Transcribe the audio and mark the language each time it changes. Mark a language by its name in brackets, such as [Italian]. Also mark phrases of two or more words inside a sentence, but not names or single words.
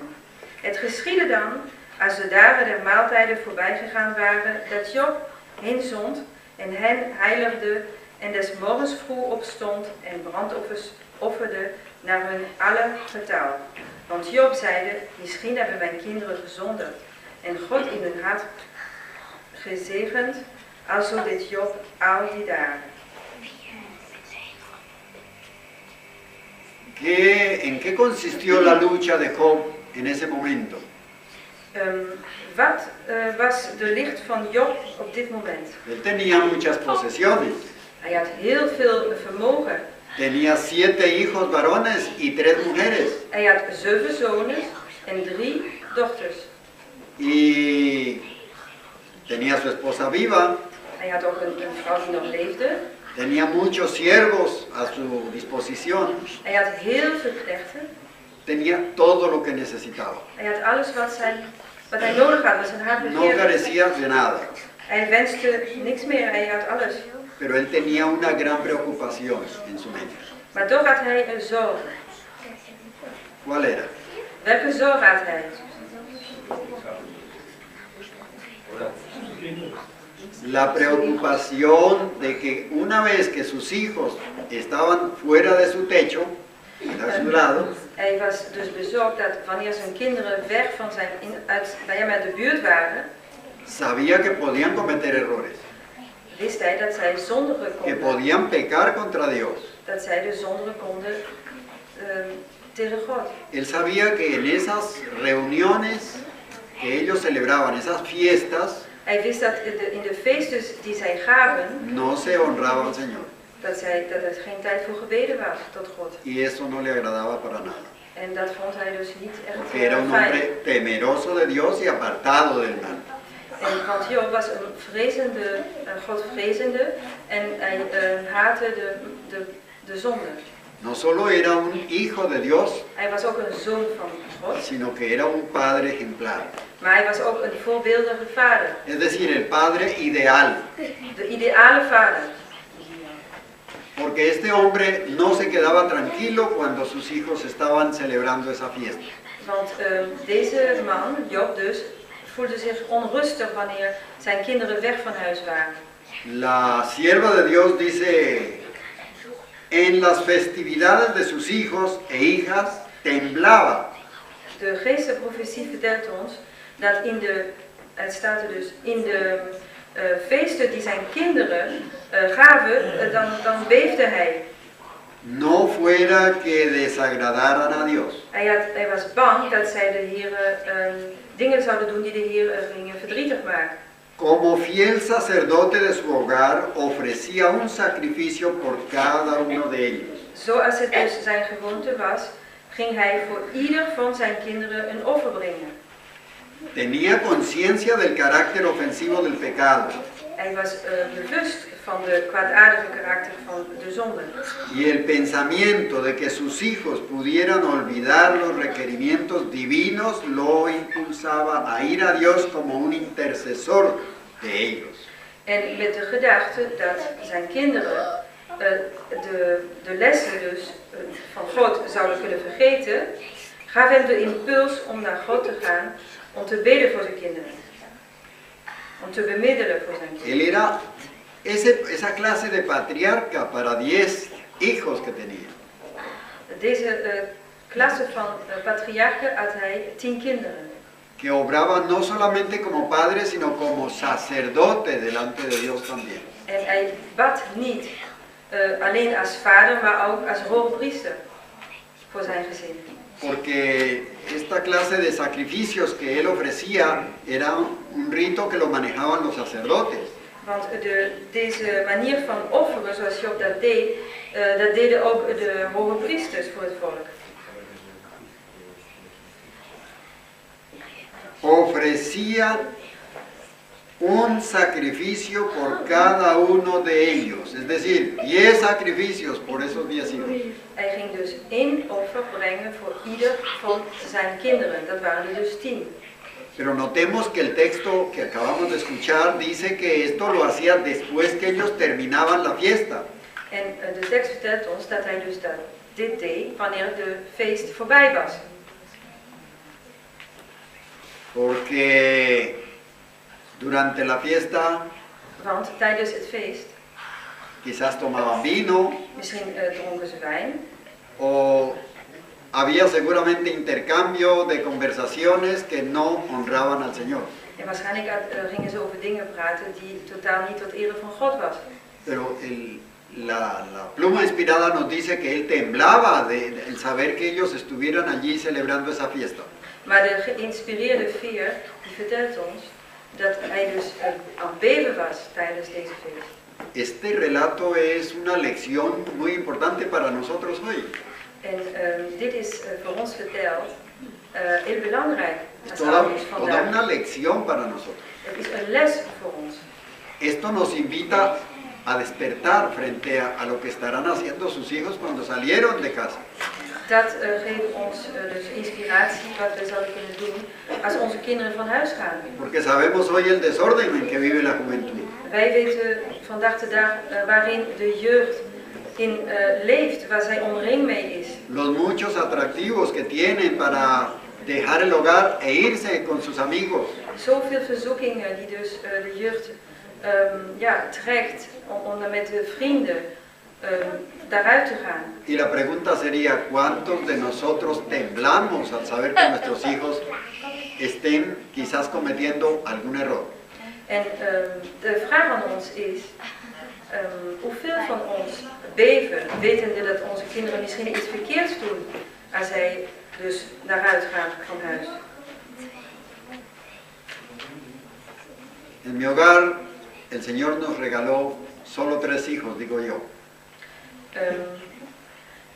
[Dutch] Het geschiedde dan, als de dagen der maaltijden voorbij gegaan waren, dat Job hen zond en hen heiligde en des morgens vroeg opstond en brandoffers offerde naar hun alle getal. Want Job zeide, misschien hebben mijn kinderen gezondigd en God in hun hart gezegend, alzo deed Job al die dagen. [Spanish] ¿En qué consistió la lucha de Job en ese momento? [Dutch] Wat was de licht van Job op dit moment? [Spanish] Él tenía muchas posesiones. [Dutch] Hij had heel veel vermogen. [Spanish] Tenía 7 hijos varones y 3 mujeres. [Dutch] Hij had 7 zonen en 3 dochters. [Spanish] Y tenía su esposa viva. [Dutch] Hij had ook een vrouw die nog leefde. [Spanish] Tenía muchos siervos a su disposición. [Dutch] Hij had heel veel knechten. [Spanish] Tenía todo lo que necesitaba. [Dutch] Hij had alles wat hij nodig had, wat zijn hart [Spanish] No [Dutch] begeerde. [Spanish] carecía de nada. [Dutch] Hij wenste niks meer, hij had alles. [Spanish] Pero él tenía una gran preocupación en su mente. [Dutch] Maar toch had hij een zorg. [Spanish] ¿Cuál era? [Dutch] Welke zorg had hij? [Spanish] La preocupación de que una vez que sus hijos estaban fuera de su techo, a su lado, [Dutch] Hij was dus bezorgd dat wanneer zijn kinderen weg van bij hem uit de buurt waren, [Spanish] sabía que podían cometer errores, [Dutch] wist hij dat zij zondigen [Spanish] que [Dutch] konden. [Spanish] podían pecar contra Dios. [Dutch] Dat zij dus zondigen konden tegen God. [Spanish] Él sabía que en esas reuniones que ellos celebraban, esas fiestas, [Dutch] Hij wist dat in de feesten die zij gaven, [Spanish] no se honraba al Señor. [Dutch] dat er geen tijd voor gebeden was tot God. [Spanish] Y eso no le agradaba para nada. [Dutch] En dat vond hij dus niet [Spanish] porque era [Dutch] echt [Spanish] un [Dutch] fijn. [Spanish] hombre temeroso de Dios y apartado del mal. [Dutch] Want Job was een godvrezende en hij haatte de zonde. [Spanish] No solo era un hijo de Dios, [Dutch] Hij was ook een zoon van God, [Spanish] sino que era un padre ejemplar. [Dutch] maar hij was ook een voorbeeldige vader. [Spanish] Es decir, el padre ideal. [Dutch] De ideale vader. [Spanish] Porque este hombre no se quedaba tranquilo cuando sus hijos estaban celebrando esa fiesta. [Dutch] Want deze man, Job dus, voelde zich onrustig wanneer zijn kinderen weg van huis waren. [Spanish] La sierva de Dios dice, en las festividades de sus hijos e hijas temblaba. [Dutch] De geestelijke vertelt ons dat het staat er dus, in de feesten die zijn kinderen gaven, dan beefde hij. [Spanish] No fuera que desagradaran a Dios. [Dutch] Hij was bang dat zij de Heer dingen zouden doen die de Heer gingen verdrietig maken. [Spanish] Como fiel sacerdote de su hogar, ofrecía un sacrificio por cada uno de ellos. [Dutch] Zoals het dus zijn gewoonte was, ging hij voor ieder van zijn kinderen een offer brengen. [Spanish] Tenía conciencia del carácter ofensivo del pecado [Dutch] Hij was bewust van de kwaadaardige karakter van de zonde. [Spanish] y el pensamiento de que sus hijos pudieran olvidar los requerimientos divinos lo impulsaba a ir a Dios como un intercesor de ellos. [Dutch] En met de gedachte dat zijn kinderen de lessen dus van God zouden kunnen vergeten, gaf hem de impuls om naar God te gaan, om te bidden voor zijn kinderen. Om te bemiddelen voor zijn kinderen. [Spanish] Él era esa clase de patriarca para 10 hijos que tenía. [Dutch] Deze klasse van patriarchen had hij 10 kinderen. [Spanish] Que obraba no solamente como padre, sino como sacerdote delante de Dios también. [Dutch] En hij bad niet alleen als vader, maar ook als hoge priester voor zijn gezin. [Spanish] Porque esta clase de sacrificios que él ofrecía era un rito que lo manejaban los sacerdotes. [Dutch] Want deze manier van offeren, zoals Job dat deed, dat deden ook de hoge priesters voor het volk. [Spanish] Ofrecía un sacrificio por cada uno de ellos, es decir, 10 sacrificios por esos 10 hijos. [Dutch] Hij ging dus 1 offer brengen voor ieder van zijn kinderen. Dat waren er dus 10. [Spanish] Pero notemos que el texto que acabamos de escuchar dice que esto lo hacía después que ellos terminaban la fiesta. [Dutch] En de tekst vertelt ons dat hij dus dit deed wanneer de feest voorbij was. [Spanish] Porque durante la fiesta [Dutch] Want tijdens het feest, [Spanish] quizás tomaban vino [Dutch] misschien dronken ze wijn. [Spanish] o había seguramente intercambio de conversaciones que no honraban al Señor. [Dutch] En waarschijnlijk gingen ze over dingen praten die totaal niet tot ere van God was. [Spanish] Pero la pluma inspirada nos dice que él temblaba de el saber que ellos estuvieran allí celebrando esa fiesta. [Dutch] Maar de geïnspireerde veer die vertelt ons dat hij dus aan het beven was tijdens deze feest. [Spanish] Este relato es una lección muy importante para nosotros hoy. [Dutch] En dit is voor ons verteld heel belangrijk als [Spanish] Toda [Dutch] ouders [Spanish] una [Dutch] vandaag. [Spanish] lección para nosotros. [Dutch] Het is een les voor ons. [Spanish] Esto nos invita a despertar frente a lo que estarán haciendo sus hijos cuando salieron de casa. [Dutch] Dat geeft ons dus inspiratie wat we zouden kunnen doen als onze kinderen van huis gaan. [Spanish] Porque sabemos hoy el desorden en que vive la juventud. [Dutch] Wij weten vandaag de dag waarin de jeugd in leeft, waar zij omringd mee is. [Spanish] Los muchos atractivos que tienen para dejar el hogar e irse con sus amigos. [Dutch] Zoveel verzoekingen die dus de jeugd trekt om met de vrienden daaruit te gaan. [Spanish] Y la pregunta sería, ¿cuántos de nosotros temblamos al saber que nuestros hijos estén quizás cometiendo algún error? [Dutch] En de vraag aan ons is, hoeveel van ons beven, wetende dat onze kinderen misschien iets verkeerds doen, als zij dus naar huis gaan van huis. [Spanish] En mi hogar, el Señor nos regaló solo 3 hijos, digo yo.